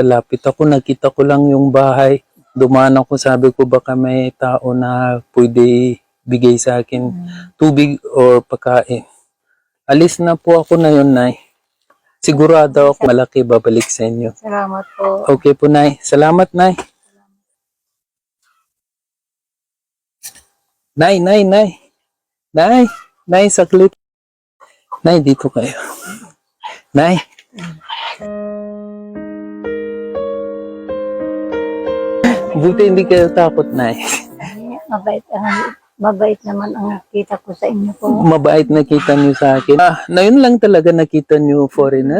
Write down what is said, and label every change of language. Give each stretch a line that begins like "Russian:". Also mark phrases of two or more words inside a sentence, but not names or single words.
Filipino: Lapit ako, nakita ko lang yung bahay. Dumaan ako, sabi ko baka may tao na pwede bigay sa akin tubig or pagkain. Alis na po ako na yun, nay. Sigurado ako malaki babalik sa inyo. Salamat po. Okay po, nay. Salamat, nay. Nay, nay, nay. Nay, nay, saklit. Nay, dito kayo. Nay. Buti hindi kayo takot, nay. Mabait naman ang nakita ko sa inyo po. Mabait nakita niyo sa akin. Na yun lang talaga nakita niyo foreigner?